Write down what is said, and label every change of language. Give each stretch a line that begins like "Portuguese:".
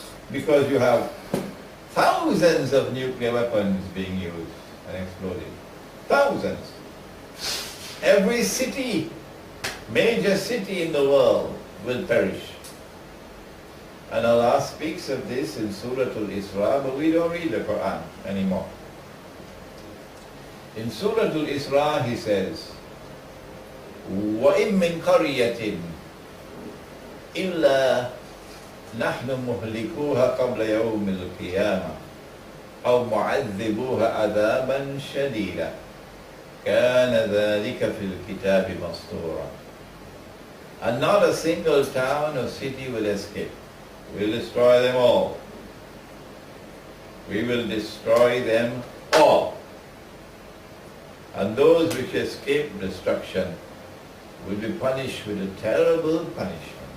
English: Because you have thousands of nuclear weapons being used and exploded. Thousands. Every city, major city in the world will perish. And Allah speaks of this in Surah Al-Isra, but we don't read the Quran anymore. In Surah Al-Isra He says,
Arabic: وَإِن مِّن قَرْيَةٍ إِلَّا نَحْنُ مُهْلِكُوهَا قَبْلَ يَوْمِ الْقِيَامَةِ أَوْ مُعَذِّبُوهَا عَذَابًا شَدِيدًا كَانَ ذَلِكَ فِي الْكِتَابِ مَسْطُورًا.
English: And not a single town or city will escape. We'll destroy them all. We will destroy them all. And those which escape destruction will be punished with a terrible punishment.